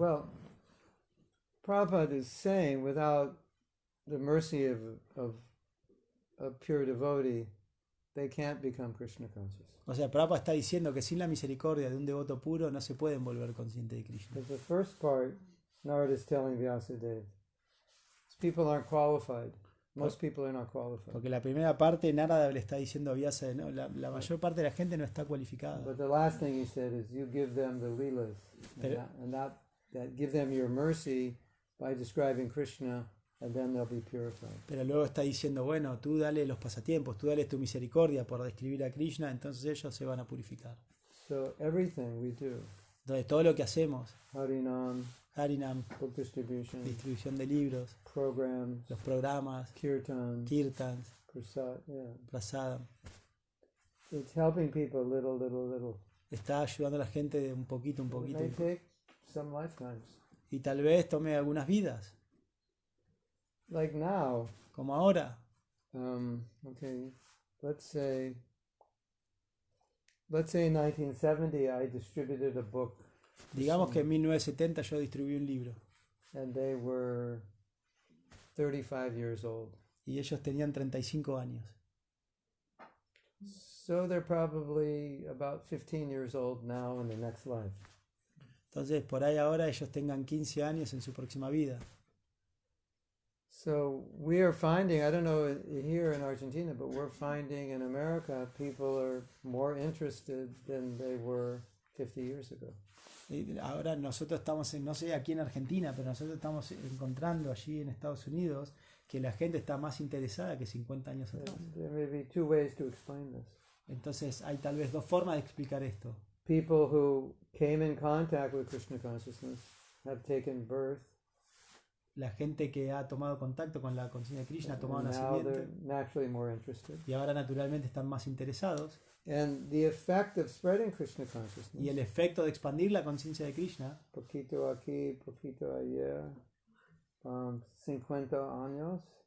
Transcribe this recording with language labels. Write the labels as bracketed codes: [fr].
[en] Well, Prabhupada is saying without the mercy of a pure devotee, they can't become Krishna conscious. [es] O sea, Prabhupada está diciendo que sin la misericordia de un devoto puro no se pueden volver conscientes de Krishna. [en] But the first part, Narada is telling Vyasadeva, people aren't qualified. Most people are not qualified. [es] Porque la primera parte Narada le está diciendo a Vyasa, no, la mayor parte de la gente no está cualificada. [en] But the last thing he said is you give them the leelas, and that give them your mercy by describing Krishna, and then they'll be purified. [es] Pero luego está diciendo, bueno, tú dale los pasatiempos, tú dale tu misericordia por describir a Krishna, entonces ellos se van a purificar. [en] So everything we do, [es] Entonces todo lo que hacemos, [en] Harinam, [es] Harinam, [en] book distribution, [es] distribución de libros, [en] programs, [es] los programas, [en] kirtans, [es] kirtans, prasadam, [en] it's helping people little. [es] está ayudando a la gente de un poquito, [en] It may take some lifetimes. [es] y tal vez tome algunas vidas, [en] Like now, [es] como ahora. [en] okay, let's say in 1970 I distributed a book, [es] Digamos que en 1970 yo distribuí un libro [en] and they were 35 years old. [es] y ellos tenían 35 años. [en] So they're probably about 15 years old now in the next life. [es] Entonces por ahí ahora ellos tengan 15 años en su próxima vida. [en] So we are finding, I don't know here in Argentina, but we're finding in America people are more interested than they were 50 years ago. [es] Y ahora nosotros estamos, no sé aquí en Argentina, pero nosotros estamos encontrando allí en Estados Unidos que la gente está más interesada que 50 años atrás. [en] There may be two ways to explain this. [es] Entonces hay tal vez dos formas de explicar esto. [en] People who came in contact with Krishna consciousness have taken birth [es] la gente que ha tomado contacto con la conciencia de Krishna ha tomado [en] And [es] una [en] now they're [es] sirviente [en] naturally more interested. [es] y ahora naturalmente están más interesados. [en] And the effect of spreading Krishna [es] Y el [en] consciousness, [es] efecto de expandir la conciencia de Krishna, poquito aquí, poquito allá, 50 años.